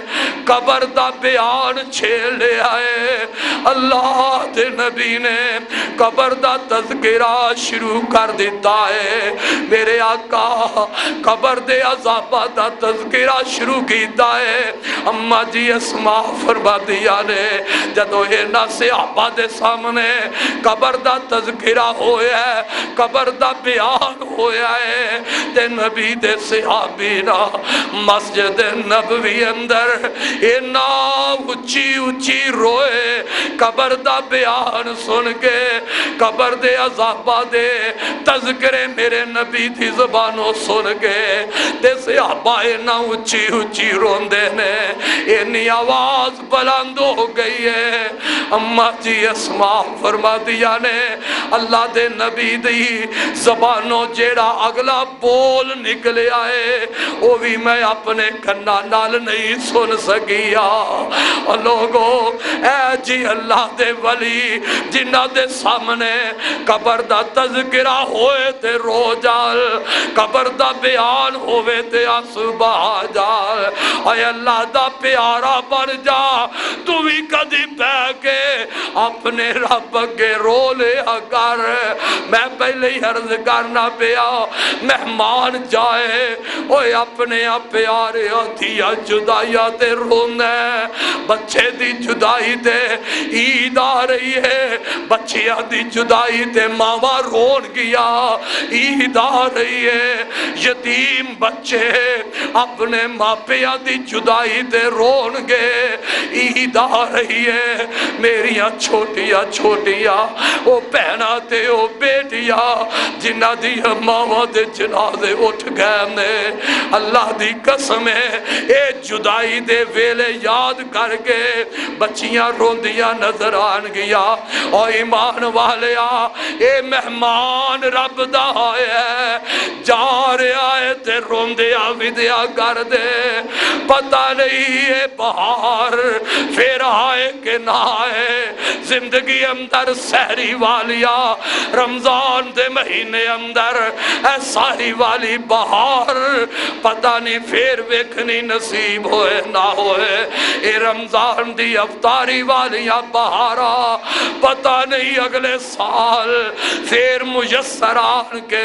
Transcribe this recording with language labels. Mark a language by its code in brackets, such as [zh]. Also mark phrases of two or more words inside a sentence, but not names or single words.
[pa] قبر دا بیان چھیڑ لے آئے اللہ دے نبی نے قبر دا تذکرہ شروع کر دیتا ہے میرے آقا قبر دے عذابہ دا تذکرہ شروع کیتا ہے اماں جی اسماء فرما دیا نے جدو اینا صحابہ دے سامنے قبر دا تذکرہ ہویا ہے قبر دا بیان ہویا ہے تے نبی دے صحابی نا مسجد نبوی اندر اینا اچھی اچھی روئے قبر دا بیان سن کے قبر دے عذابہ دے تذکرے میرے نبی دی زبانوں سن کے تے صحابہ اینا اچھی اچھی روندے نے اینی آواز بلند ہو گئی ہے اماں جی اسماء فرما دیا نے اللہ دے نبی دی زبانوں جیڑا اگلا بول نکلے آئے وہ بھی میں اپنے کنا نال نہیں سن سکیا اور لوگوں اے جی اللہ دے ولی جنہ دے سامنے قبر دا تذکرہ ہوئے تے رو جال قبر دا بیان ہوئے تے آنسو بہا جال اے اللہ دا پیارا بن جا تو بھی کدی بہ کے اپنے رب کے رو لے اگر میں پہلے ہی عرض کرنا پیا مہمان جائے اوے اپنے پیارے دیا جدائیاں تے رونے بچے دی جدائی تے عید آ رہی ہے بچیاں دی جدائی تے ماما رون گیا عید آ رہی ہے یتیم بچے اپنے ماپیاں دی جدائی تے رون گے عید آ رہی ہے میریاں چھوٹیاں چھوٹیاں او پہنا تے او بیٹیاں جنہ دی ماما دے جنازے اٹھ گئے نے اللہ دی قسم ہے اے جدائی دے ویلے یاد کر کے بچیاں روندیاں نظر آن گیا او ایمان والیا اے مہمان رب دا ہے جا رہا ہے تے روندیاں ودیا کر دے پتہ نہیں اے بہار پھر آئے کہ نہ آئے زندگی اندر سہری والیا رمضان دے مہینے اندر اے ساری والی بہار پتہ نہیں پھر ویکھنی نصیب ہوئے نہ ہوئے اے رمضان دی افطاری والیاں بہارا پتہ نہیں اگلے سال پھر میسر آن کے